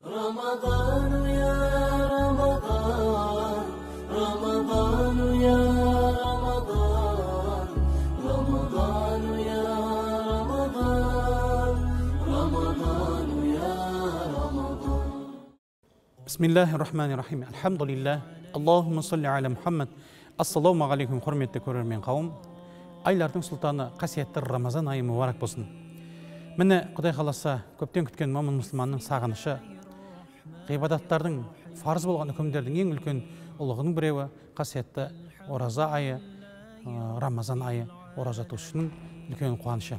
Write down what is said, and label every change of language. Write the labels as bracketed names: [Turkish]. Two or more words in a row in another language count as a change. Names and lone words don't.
[Arabic] رمضان يا رمضان رمضان يا رمضان رمضان يا رمضان رمضان يا رمضان بسم الله الرحمن الرحيم الحمد لله اللهم صل على محمد السلام عليكم, [Kazakh] құрметті көрермен қауым. Айлардың сұлтаны қасиетті Рамазан айы мұбарак болсын. Міне Құдай қаласа көптен күткен момын мұсылманның сағынышы, ғибадаттардың фарыз болған үкімдердің ең үлкен ұлығының біреуі қасиетті ораза айы, Рамазан айы, ораза тұтушының үлкен қуанышы.